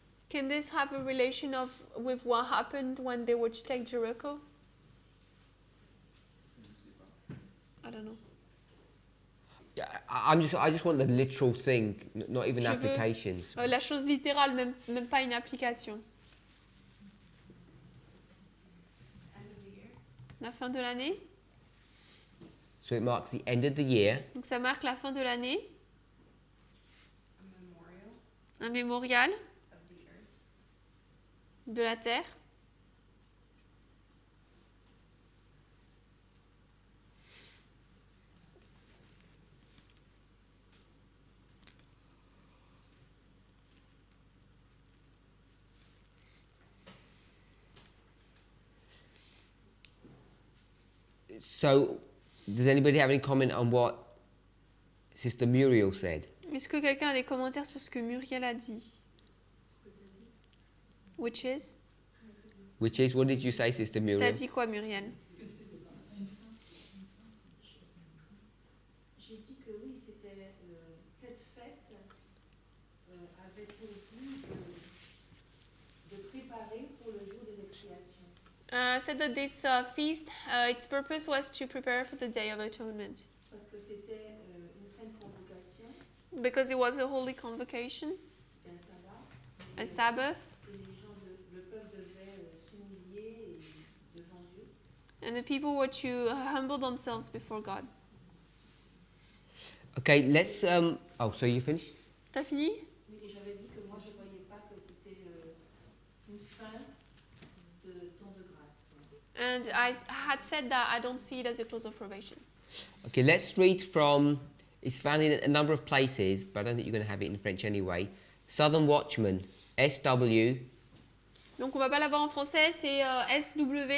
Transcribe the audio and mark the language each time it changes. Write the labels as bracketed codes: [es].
[en] Can this have a relation with what happened when they were to take Jericho? [fr] Je sais pas. [en] I don't know. Yeah, I just want the literal thing, not even [fr] Je veux, [en] applications. [fr] La chose littérale, même pas une application. La fin de l'année. [en] So it marks the end of the year. [fr] Donc ça marque la fin de l'année. Un mémorial de la terre. [en] So, does anybody have any comment on what Sister Muriel said? [fr] Est-ce que quelqu'un a des commentaires sur ce que Muriel a dit? [en] Which is? Which is, what did you say, Sister [fr] T'as [en] Muriel? [fr] dit quoi, Muriel? J'ai dit que oui, c'était cette fête avait pour but de préparer pour le jour des expiations. [en] Said that this feast, its purpose was to prepare for the Day of Atonement. [fr] Parce que c'était une sainte convocation, [en] Because it was a holy convocation, [fr] un sabbat. [en] a Sabbath, [fr] Et les gens, le peuple devait s'humilier devant Dieu. [en] and the people were to humble themselves before God. Okay, let's, oh, so you finished? [fr] T'as fini? Oui, et j'avais dit que moi je ne voyais pas que c'était une fin de temps de grâce. [en] And I had said that I don't see it as a close of probation. Okay, let's read from, it's found in a number of places, but I don't think you're going to have it in French anyway. Southern Watchman, SW, [fr] Donc on va pas l'avoir en français, c'est SW,